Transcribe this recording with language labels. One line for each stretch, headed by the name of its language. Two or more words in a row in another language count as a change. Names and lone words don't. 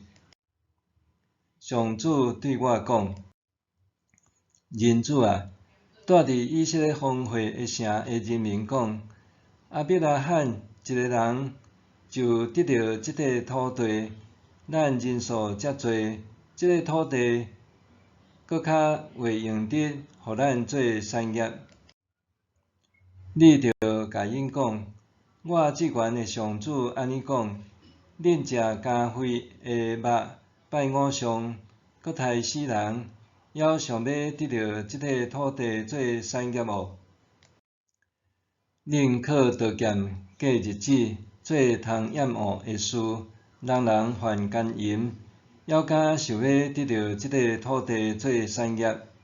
Min Nan Chinese: 上主对我讲：人子啊，住伫以色列荒废的城的人民讲，亚伯拉罕一个人就得到即块土地，咱人数遮侪，即个土地搁较袂用得，互咱做产业。你着甲因讲，我至悬的上主安尼讲：恁食加血的肉，拜偶像，搁杀死人，还想要得到即块土地做产业无？恁靠刀剑过日子，做通厌恶的事，人人犯奸淫，还敢想要得到即块土地做产业？